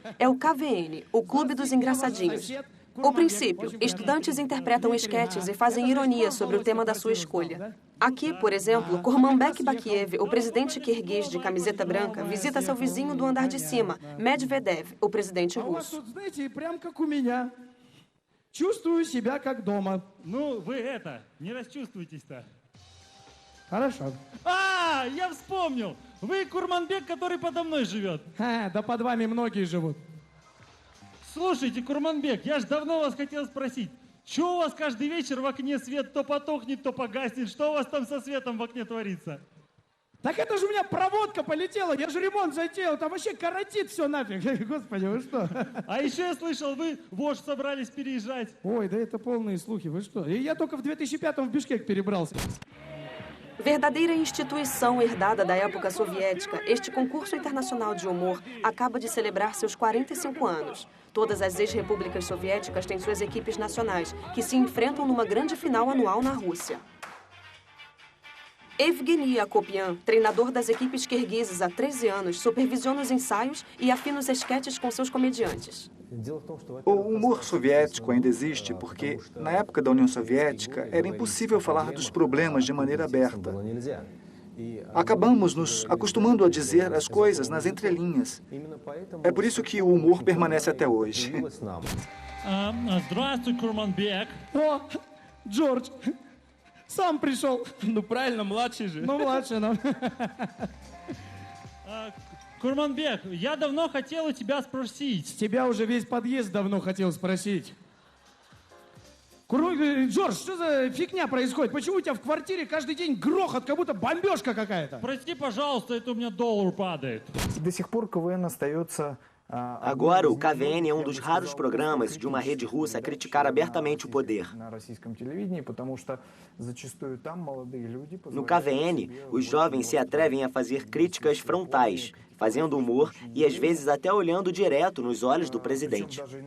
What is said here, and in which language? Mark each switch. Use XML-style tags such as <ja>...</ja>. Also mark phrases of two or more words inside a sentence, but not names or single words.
<pt>É o KVN, o Clube dos Engraçadinhos. O princípio, estudantes interpretam esquetes e fazem ironia sobre o tema da sua escolha. Aqui, por exemplo, Kurmanbek Bakiev, o presidente kirguiz de camiseta branca, visita seu vizinho do andar de cima, Medvedev, o presidente russo.</pt> <ru>Чувствую себя как дома. Ну, вы не расчувствуйтесь-то. Хорошо. Я вспомнил. Вы Курманбек, который подо мной живет. Да под вами многие живут. Слушайте, Курманбек, я ж давно вас хотел спросить. Чего у вас каждый вечер в окне свет то потухнет, то погаснет? Что у вас там со светом в окне творится? Так это же у меня проводка полетела, я же ремонт затеял, там вообще коротит все нафиг. Господи, вы что? А еще я слышал, вы в Ош собрались переезжать. Ой, да это полные слухи, вы что? И я только в 2005-м в Бишкек перебрался.</ru> <pt>Verdadeira instituição herdada da época soviética, este concurso internacional de humor acaba de celebrar seus 45 anos. Todas as ex-repúblicas soviéticas têm suas equipes nacionais, que se enfrentam numa grande final anual na Rússia. Evgeny Akopian, treinador das equipes kirguizes há 13 anos, supervisiona os ensaios e afina os esquetes com seus comediantes. O humor soviético ainda existe porque, na época da União Soviética, era impossível falar dos problemas de maneira aberta. Acabamos nos acostumando a dizer as coisas nas entrelinhas. É por isso que o humor permanece até hoje.</pt> <ru>Здравствуй, Курманбек. О, Джордж, сам пришел. Ну, правильно, младший же. Ну, младший, ну. Курманбек, я давно хотел у тебя спросить. Тебя уже весь подъезд давно хотел спросить. Джордж, что за фигня происходит? Почему у тебя в квартире каждый день грохот, как будто бомбежка какая-то? Прости, пожалуйста, это у меня доллар падает. До сих пор КВН остается...</ru> <pt>Agora, o KVN é um dos raros programas de uma rede russa a criticar abertamente o poder. No KVN, os jovens se atrevem a fazer críticas frontais, fazendo humor e às vezes até olhando direto nos olhos do presidente.</pt>